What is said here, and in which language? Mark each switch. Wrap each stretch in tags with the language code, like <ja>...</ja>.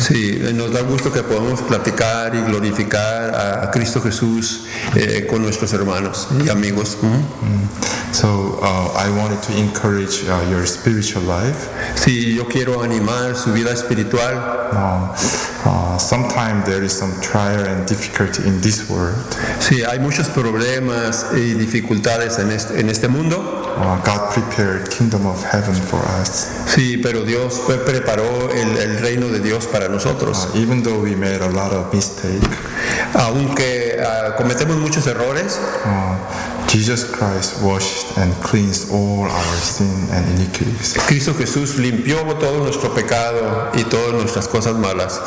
<es>Sí, nos da gusto que podamos platicar y glorificar a Cristo Jesús con nuestros hermanos y amigos.</es> <en>So I wanted to encourage your spiritual life.</en> <es>Sí, yo quiero animar su vida espiritual.</es> <en>Sometimes there is some trial and difficulty in this world.</en> <es>Sí, hay muchos problemas y dificultades en este mundo.</es> <en>God prepared kingdom of heaven for us.</en> <es>Sí, pero Dios preparó el reino de Dios para nosotros.</es> <en>Even though we made a lot of mistakes,</en> <es>aunque cometemos muchos errores.</es> <en>Jesus Christ washed and cleansed all our sin and iniquities.</en> <es>Cristo Jesús limpió todo nuestro pecado y todas nuestras cosas malas.</es>